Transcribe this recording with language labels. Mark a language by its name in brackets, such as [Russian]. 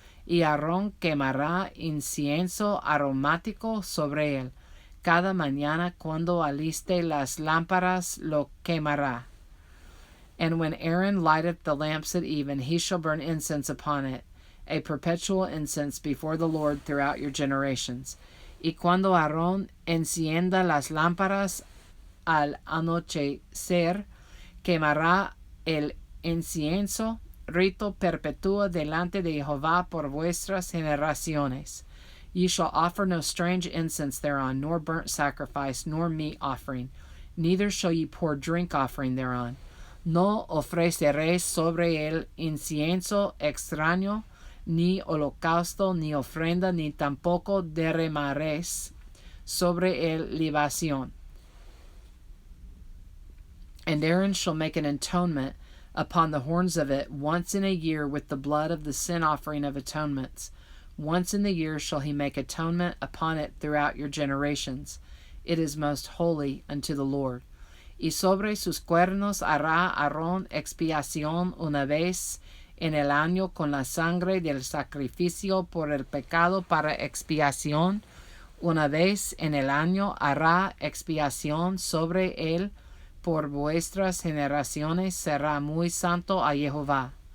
[Spanish] Y Aarón quemará incienso aromático sobre él. Cada mañana cuando aliste las lámparas lo quemará. [English] And when Aaron lighteth the lamps at even, he shall burn incense upon it, a perpetual incense before the Lord throughout your generations. [Spanish] Y cuando Aarón encienda las lámparas al anochecer, quemará el incienso, rito perpetuo delante de Jehová por vuestras generaciones. [English] Ye shall offer no strange incense thereon, nor burnt sacrifice, nor meat offering, neither shall ye pour drink offering thereon. [Spanish] No ofreceréis sobre el incienso extraño, ni holocausto, ni ofrenda, ni tampoco derramaréis sobre el libación. [English] And Aaron shall make an atonement upon the horns of it once in a year with the blood of the sin offering of atonements. Once in the year shall he make atonement upon it throughout your generations. It is most holy unto the Lord. [Spanish] Y sobre sus cuernos hará Aarón expiación una vez en el año con la sangre del sacrificio por el pecado para expiación. Una vez en el año hará expiación sobre él por vuestras generaciones, será muy santo a Jehová.